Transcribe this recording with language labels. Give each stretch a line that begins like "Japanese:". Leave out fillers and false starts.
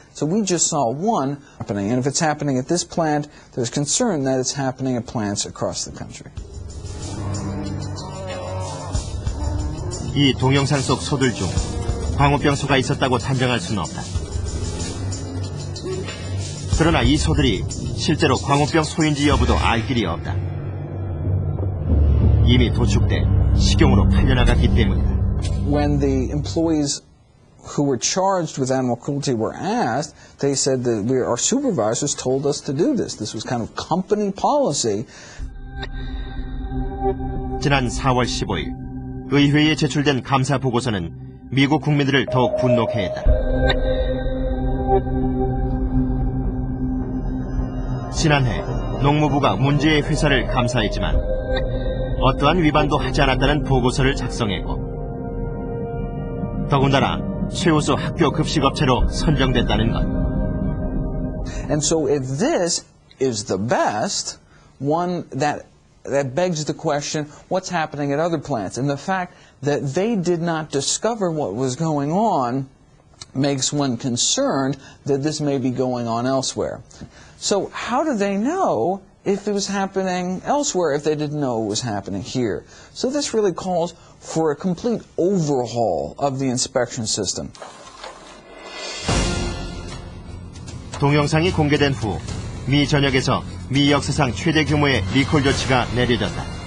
English: So we just saw one happening. And if it's happening at this plant, there's concern that it's happening at plants across the country.
Korean: 이 동영상 속 소들 중 광우병 소가 있었다고 단정할 수는 없다. 그러나 이 소들이 실제로 광우병 소인지 여부도 알 길이 없다. 이미 도축돼 식용으로 팔려나갔기 때문이다.
English: When the employees who were charged with animal cruelty were asked, they said that our supervisors told us to do this. This was kind of company policy.
Korean: 지난 4월 15일 의회에 제출된 감사 보고서는 미국 국민들을 더욱 분노케 했다. 지난해 농무부가 문제의 회사를 감사했지만 어떠한 위반도 하지 않았다는 보고서를 작성했고 더군다나 최우수 학교 급식업체로 선정됐다는 것.
English: And so if this is the best, one that begs the question, what's happening at other plants? And the fact that they did not discover what was going on makes one concerned that this may be going on elsewhere. So how do they know if it was happening elsewhere if they didn't know it was happening here? So this really calls for a complete overhaul of the inspection system.
Korean: 동영상이 공개된 후 미 전역에서 미 역사상 최대 규모의 리콜 조치가 내려졌다.